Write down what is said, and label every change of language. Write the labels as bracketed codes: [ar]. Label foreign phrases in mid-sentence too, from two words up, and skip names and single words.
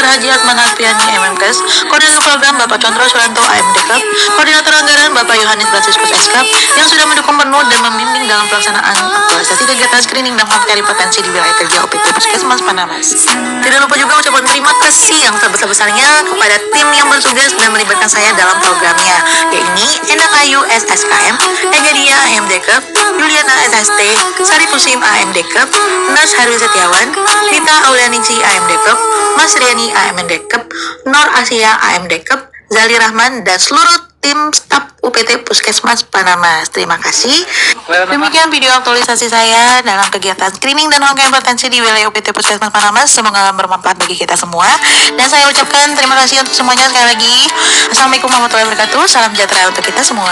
[id] Haji Atman Hasbiani, MMKes, Koordinator Program Bapak Condro Suranto, AMDKep, Koordinator Anggaran Bapak Yohanis Franciscus SKap, yang sudah mendukung penuh dan membimbing dalam pelaksanaan aktualisasi kegiatan screening dan [en] home care [id] hipertensi di wilayah kerja OPT Puskesmas Panamas. Tidak lupa juga ucapan terima kasih yang sebesar-besarnya kepada tim yang bertugas dan melibatkan saya dalam programnya, yaitu Enak Ayu SSKM, Egadia AMDKep, Juliana SST, Sari Pusim AMDKep, Nas Harwi Setiawan, Nita Aulianingsi AMDKep, Mas Riani AMDKep, Nor Asia AMDKep, Zali Rahman, dan seluruh tim staf UPT Puskesmas Panamas. Terima kasih. Demikian video aktualisasi saya dalam kegiatan screening dan [en] home care [id] hipertensi di wilayah UPT Puskesmas Panamas. Semoga bermanfaat bagi kita semua. Dan saya ucapkan terima kasih untuk semuanya sekali lagi. [ar] السلام عليكم ورحمة الله وبركاته. [id] Salam sejahtera untuk kita semua.